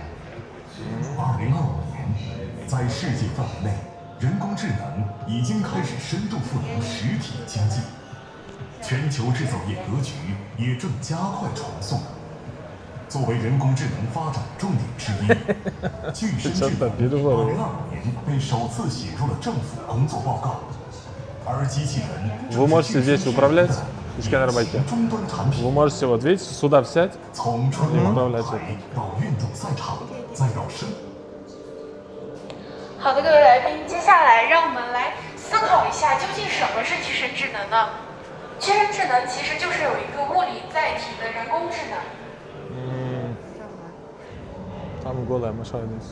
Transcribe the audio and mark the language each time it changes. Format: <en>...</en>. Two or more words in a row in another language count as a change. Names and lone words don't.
<zh>2025 年，在世界范围内，人工智能已经开始深度赋能实体经济，全球制造业格局也正加快重塑。作为人工智能发展重点之一，具身智能2025年被首次写入了政府工作报告，而机器人</zh> <ru>Вы можете здесь управлять из сканер-байки. Вы можете вот видите сюда взять и управлять это.</ru> <zh>好的，各位来宾，接下来让我们来思考一下，究竟什么是具身智能呢？具身智能其实就是有一个物理载体的人工智能。他们过来吗？稍等一下。</zh>